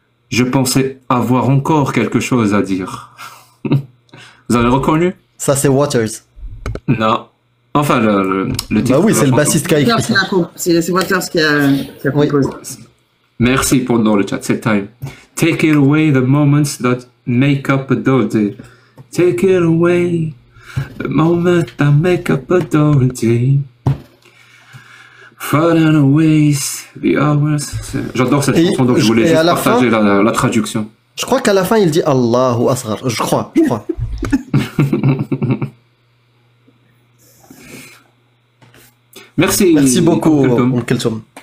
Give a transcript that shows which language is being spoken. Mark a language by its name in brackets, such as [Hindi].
[French] Je pensais avoir encore quelque chose à dire. Vous avez reconnu? Ça, c'est Waters. Non. Enfin, le titre. Bah oui, c'est le bassiste qui a écrit ça. C'est Waters qui a composé. Merci pour dans le chat, c'est time. [English] Take it away the moments that make up a dull day. Take it away the moments that make up a dull day. Falling away the hours. [French] J'adore cette chanson, donc je voulais juste partager la traduction. Je crois qu'à la fin, il dit Allahu Asghar. Je crois. Merci. Merci beaucoup, Kelsom.